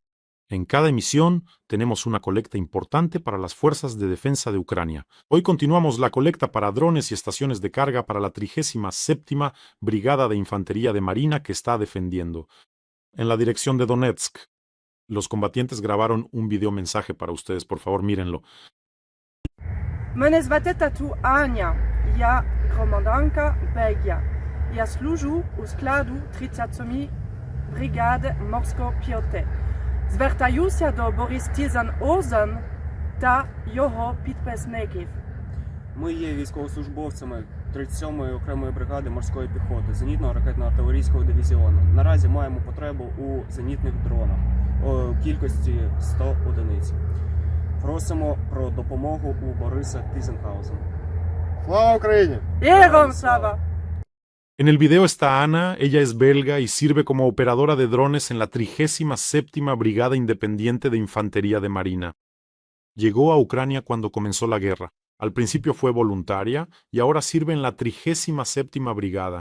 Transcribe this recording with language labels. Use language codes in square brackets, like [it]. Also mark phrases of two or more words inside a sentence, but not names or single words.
[es] En cada emisión tenemos una colecta importante para las fuerzas de defensa de Ucrania. Hoy continuamos la colecta para drones y estaciones de carga para la 37ª Brigada de Infantería de Marina que está defendiendo. En la dirección de Donetsk, los combatientes grabaron un videomensaje para ustedes, por favor mírenlo. [uk] Мене звати тату Аня, я команданка Бельгія. Я служу у складу 37-ї бригади морської піхоти. Звертаюся до Борис Тізан-Озен та його підписників. Ми є військовослужбовцями 37-ї окремої бригади морської піхоти зенітно-ракетно-артилерійського дивізіону. Наразі маємо потребу у зенітних дронах у кількості 100 одиниць. Просимо про допомогу у Бориса Тізенхаузена. ¡Слава Україні! Героям слава! [es] En el video está Ana, ella es belga y sirve como operadora de drones en la 37ª Brigada Independiente de Infantería de Marina. Llegó a Ucrania cuando comenzó la guerra. Al principio fue voluntaria y ahora sirve en la 37ª Brigada.